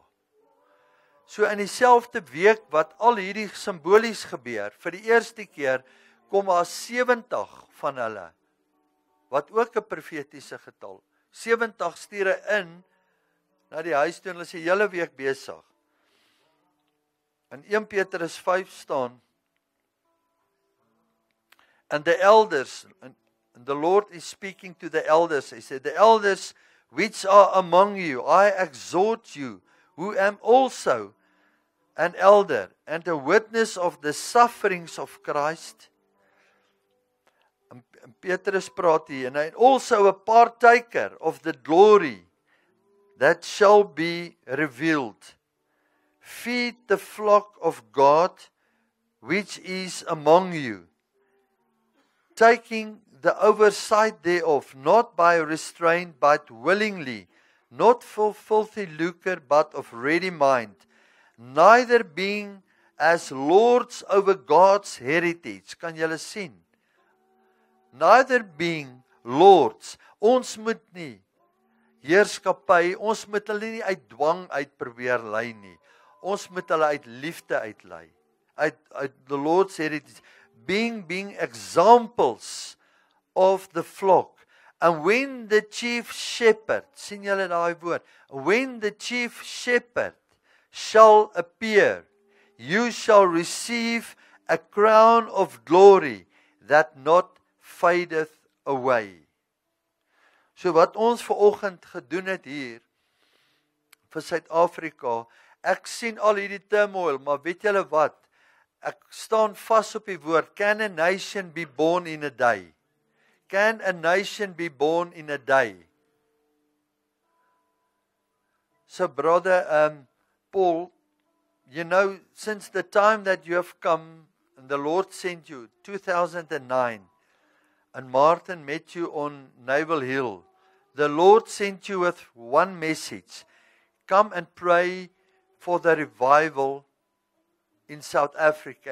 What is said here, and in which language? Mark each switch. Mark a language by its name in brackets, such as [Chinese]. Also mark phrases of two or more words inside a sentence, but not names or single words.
[Afrikaans] So in dieselfde week, wat al hierdie simbolies gebeur, vir die eerste keer, kom daar 70 van hulle, wat ook 'n profetiese getal, 70 stuur in, na die huis toe, en hulle is die hele week besig. In 1 Petrus 5 staan, [English] and the elders, and the Lord is speaking to the elders, He said, the elders which are among you, I exhort you, who am also an elder, and a witness of the sufferings of Christ. [Afrikaans] And Petrus praat hier, [English] and also a partaker of the glory that shall be revealed. Feed the flock of God, which is among you, taking the oversight thereof, not by restraint, but willingly, not for filthy lucre, but of ready mind, neither being as lords over God's heritage. [Afrikaans] Kan julle sien? [English] Neither being lords. [Afrikaans] Ons moet nie heerskappy, ons moet hulle nie uit dwang uit probeer lei nie. Ons moet hulle uit liefde uitlei. [English] Uit the Lord said it is being examples of the flock. And when the chief shepherd, [Afrikaans] sien julle daai woord, [English] when the chief shepherd shall appear, you shall receive a crown of glory that not fadeth away. [Afrikaans] So wat ons vanoggend gedoen het hier vir Suid-Afrika, ek sien al hierdie turmoil, maar weet julle wat? Ek staan vas op die woord, [English] can a nation be born in a day? Can a nation be born in a day? So brother Paul, you know, since the time that you have come, and the Lord sent you, 2009, and Martin met you on Naval Hill, the Lord sent you with one message, come and pray for the revival in South Africa.